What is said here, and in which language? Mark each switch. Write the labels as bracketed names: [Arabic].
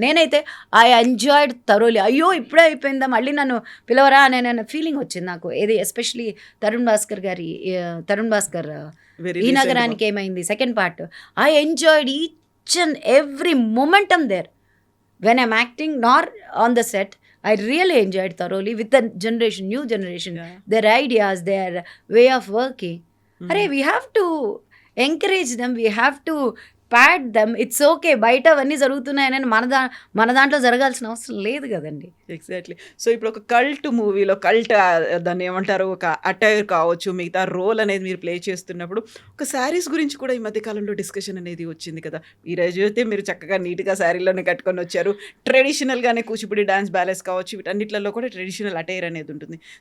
[Telugu] నేనైతే [English] I enjoyed thoroughly. [Telugu] అయ్యో ఇప్పుడే అయిపోయిందా, మళ్ళీ నన్ను పిలవరా అనే ఫీలింగ్ వచ్చింది నాకు. ఏది ఎస్పెషలీ తరుణ్ భాస్కర్ ఈ నగరానికి ఏమైంది second part. [English] I enjoyed each and every momentum there when I'm acting nor on the set. I really enjoyed thoroughly with the new generation, their ideas, their way of working. Arey, we have to encourage them, we have to pat them. It's okay, [Telugu] బయట అవన్నీ జరుగుతున్నాయని మన దాంట్లో జరగాల్సిన అవసరం లేదు కదండి. [English] Exactly. [Telugu] So ఇప్పుడు ఒక కల్ట్ మూవీలో దాన్ని ఏమంటారు, ఒక అటైర్ కావచ్చు, మిగతా రోల్ అనేది మీరు ప్లే చేస్తున్నప్పుడు ఒక శారీస్ గురించి కూడా ఈ మధ్యకాలంలో డిస్కషన్ అనేది వచ్చింది కదా. ఈరోజు అయితే మీరు చక్కగా నీట్గా శారీలోనే కట్టుకొని వచ్చారు. ట్రెడిషనల్గానే కూచిపూడి డాన్స్ బ్యాలెన్స్ కావచ్చు, వీటన్నిటిలో కూడా ట్రెడిషనల్ అటైర్ అనేది ఉంటుంది.